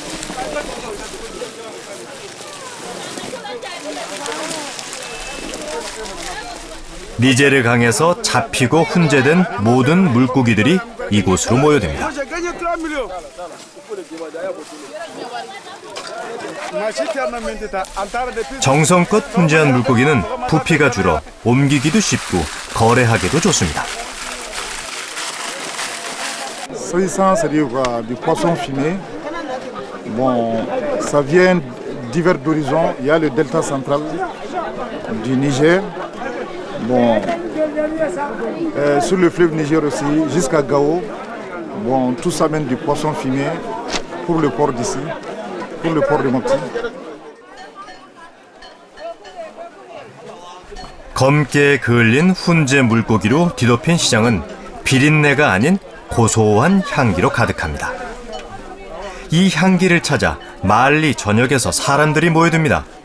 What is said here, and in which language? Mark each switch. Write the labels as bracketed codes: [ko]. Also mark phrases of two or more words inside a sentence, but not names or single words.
[ko] 니제르 강에서 잡히고 훈제된 모든 물고기들이 이곳으로 모여듭니다. 정성껏 훈제한 물고기는 부피가 줄어 옮기기도 쉽고 거래하기도 좋습니다. [fr] S'agissant, c'est-à-dire du poisson fumé, bon, ça vient divers d'horizons. Il y a le delta central du Niger, bon, sur le fleuve Niger aussi, jusqu'à Gao. Bon, tout ça mène du poisson fumé pour le port d'ici, pour le port de Mopti. [ko] 검게 그을린 훈제 물고기로 뒤덮인 시장은 비린내가 아닌 고소한 향기로 가득합니다. 이 향기를 찾아 말리 전역에서 사람들이 모여듭니다.